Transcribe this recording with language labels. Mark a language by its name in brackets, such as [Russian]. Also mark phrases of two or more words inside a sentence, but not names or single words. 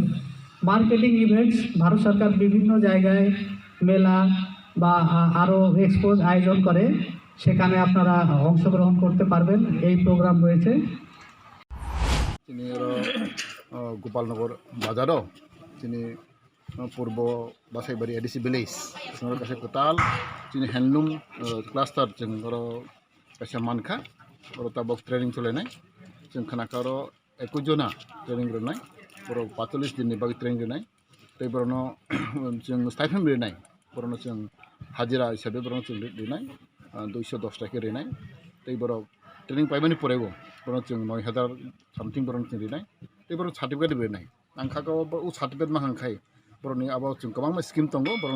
[English] marketing events, [Bangla] ভারত সরকার বিভিন্ন জায়গায় মেলা বা আরও এক্সপোজ আয়োজন করে, সেখানে আপনারা অংশগ্রহণ করতে পারবেন। এই প্রোগ্রাম রয়েছে। [Kok Borok] তিনি গোপালনগর বাজারও তিনি পূর্ব বাসাইবাড়ি এডিসি ভিলেজ কাছে কোতাল তিনি [English] handloom cluster [Kok Borok] जों कासे मानखा ताबक ट्रेनिंग चलायनाय जों खोनाखार 21 जना ट्रेनिंग रोनाय बर 45 दिननि बागै ट्रेनिंग रोनाय तै बरनो जों स्टाइपेन्ड रोनाय बरनो जों हाजिरा हिसाबै बरनो जों रोनाय 210 टाका रोनाय तै बर ट्रेनिंग पाइबानि परेबो बरनो जों 9000 सामथिं बरनो जों रोनाय तै बर सार्टिफिकेट रोनाय आं खागाव उ सार्टिफिकेट माहांखाय बरनि आबाव जों गोबां स्किम दङ बरनो